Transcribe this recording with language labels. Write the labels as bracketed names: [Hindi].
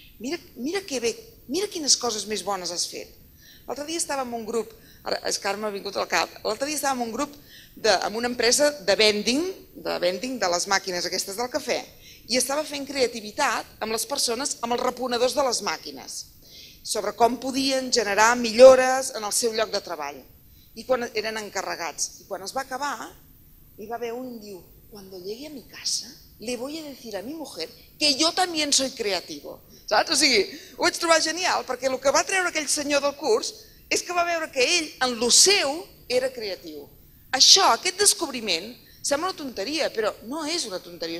[Catalan] Mira que bé, mira quines coses més bones has fet. L'altre dia estàvem en un grup, és que ara m'ha vingut al cap, l'altre dia estàvem en un grup amb una empresa de vending de les màquines aquestes del cafè i estava fent creativitat amb les persones, amb els reponedors de les màquines, sobre com podien generar millores en el seu lloc de treball i quan eren encarregats. I quan es va acabar, hi va haver un que diu, [Spanish] cuando llegue a mi casa le voy a decir a mi mujer que yo también soy creativo. [Catalan] saps? O sigui, ho vaig trobar genial, perquè el que va treure aquell senyor del curs és que va veure que ell, en lo seu, era creatiu. Això, aquest descobriment, sembla una tonteria, però no és una tonteria.